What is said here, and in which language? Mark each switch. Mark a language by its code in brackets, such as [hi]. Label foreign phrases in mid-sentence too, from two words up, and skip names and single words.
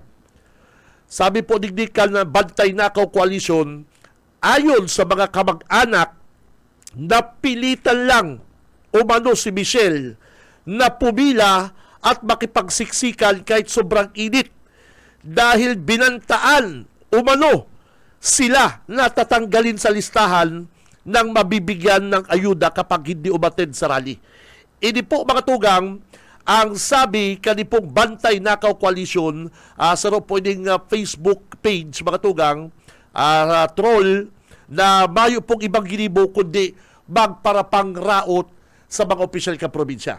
[tl] Sabi po digdikan ng Bantay Nakaw Coalition, ayon sa mga kamag-anak, napilitan lang umano si Michelle na pumila at makipagsiksikan kahit sobrang init dahil binantaan umano sila na tatanggalin sa listahan ng mabibigyan ng ayuda kapag hindi umattend sa rally. [bik] Ini po, mga tugang, ang sabi kanipong Bantay Nakaw Coalition sa pwedeng Facebook page, mga tugang, troll na mayo pong ibang ginibo kundi magparapang raot sa mga opisyal ka probinsya.